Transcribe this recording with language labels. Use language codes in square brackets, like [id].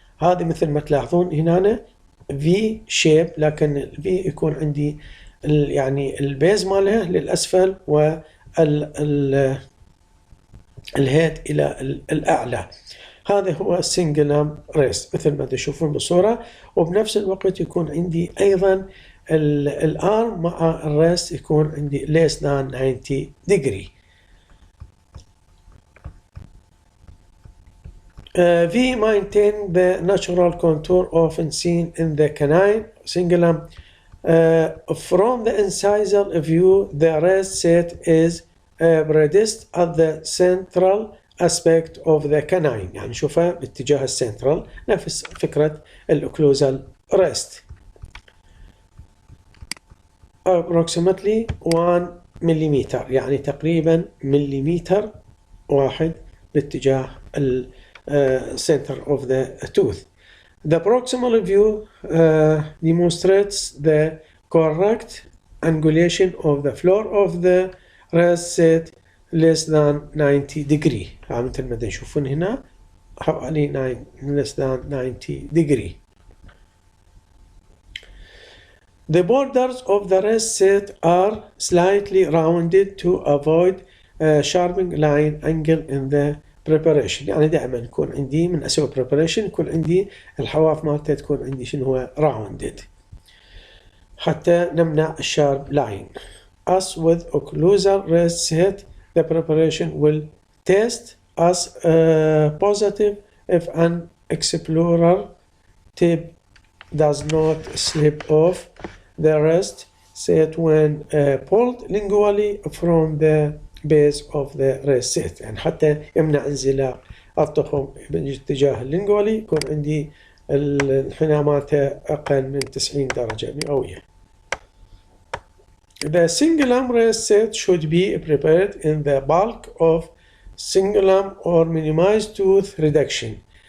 [ar] هذه مثل ما تلاحظون هنا في شيب، لكن الفي يكون عندي يعني البيز مالها للاسفل والهيد الى الاعلى. هذا هو السنجلم ريست مثل ما تشوفون بالصورة، وبنفس الوقت يكون عندي أيضا الارم مع الريست يكون عندي [en] less than 90 degree. We maintain the natural contour often seen in the canine cingulum. From the incisal view, the rest set is predicted at the central aspect of the canine، [ar] يعني شوفها باتجاه السنترال نفس فكرة الأوكلوزال ريست. approximately 1 مليمتر، يعني تقريبا مليمتر واحد باتجاه [en] center of the tooth. The proximal view demonstrates the correct angulation of the floor of the rest set less than 90 degree. [ar] مثل ما تشوفون هنا حوالي [en] less than 90 degree. The borders of the rest set are slightly rounded to avoid a sharping line angle in the preparation. [ar] يعني دائما يكون عندي من اسوي preparation يكون عندي الحواف مالته تكون عندي شنو هو rounded حتى نمنع الشارب لاين. [en] As with occlusal rest set, the preparation will test as positive if an explorer tip does not slip off the rest set when pulled lingually from the base of the raised set، [ar] يعني حتى يمنع انزلاق التخم باتجاه اللينجولي يكون عندي انحناماته أقل من 90 درجة مئوية. [en] The cingulum raised set should be prepared in the bulk of cingulum or minimized tooth reduction.